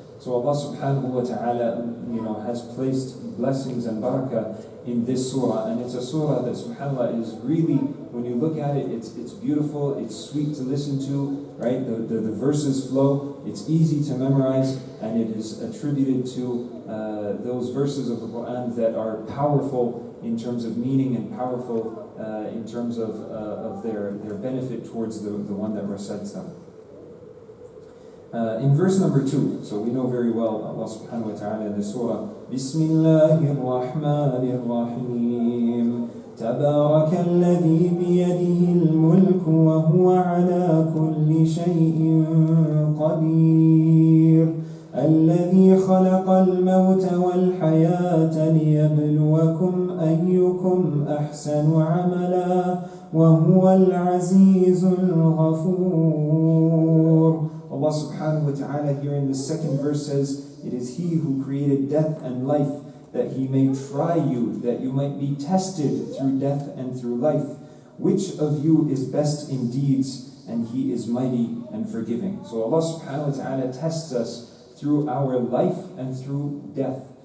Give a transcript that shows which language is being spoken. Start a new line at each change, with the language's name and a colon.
English: So Allah subhanahu wa ta'ala has placed blessings and barakah in this surah, and it's a surah that subhanAllah is really, when you look at it, it's beautiful, it's sweet to listen to, right? The verses flow, well. It's easy to memorize, and it is attributed to those verses of the Quran that are powerful in terms of meaning and powerful in terms of their benefit towards the one that recites them. In verse number 2, so we know very well Allah subhanahu wa ta'ala in the surah,
Arabic: Bismillahir Rahmanir Rahim, تبارك الذي بيده الملك وهو على كل شيء قدير الذي خلق الموت والحياة ليبلوكم أيكم أحسن عملا وهو العزيز الغفور.
English: Allah subhanahu wa ta'ala here in the second verse says, it is He who created death and life, that He may try you, that you might be tested through death and through life. Which of you is best in deeds, and He is mighty and forgiving. So Allah subhanahu wa ta'ala tests us through our life and through death.